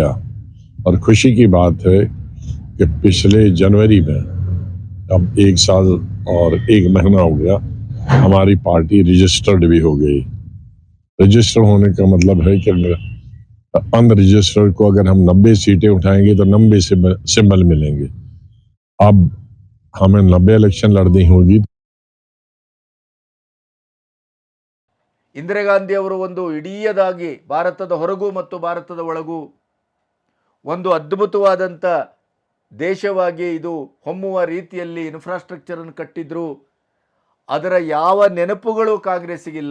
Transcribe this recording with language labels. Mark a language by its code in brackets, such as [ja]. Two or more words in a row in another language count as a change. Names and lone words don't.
[hi] और खुशी की बात है कि पिछले जनवरी में, अब 1 साल और 1 महीना हो गया, हमारी पार्टी रजिस्टर्ड भी हो गई. रजिस्टर होने का मतलब है कि अनरजिस्टर्ड को अगर हम 90 सीटें उठाएंगे तो 90 सिंबल मिलेंगे. अब हमें 90 इलेक्शन लड़नी होगी. [kn] ಇಂದಿರಾ ಗಾಂಧಿ ಅವರು ಒಂದು ಇಡೀದಾಗಿ ಭಾರತದ ಹೊರಗೂ ಮತ್ತು ಭಾರತದ ಒಳಗೂ ಒಂದು ಅದ್ಭುತವಾದಂಥ ದೇಶವಾಗಿ ಇದು ಹೊಮ್ಮುವ ರೀತಿಯಲ್ಲಿ ಇನ್ಫ್ರಾಸ್ಟ್ರಕ್ಚರನ್ನು ಕಟ್ಟಿದ್ರು. ಅದರ ಯಾವ ನೆನಪುಗಳು ಕಾಂಗ್ರೆಸ್ಸಿಗಿಲ್ಲ.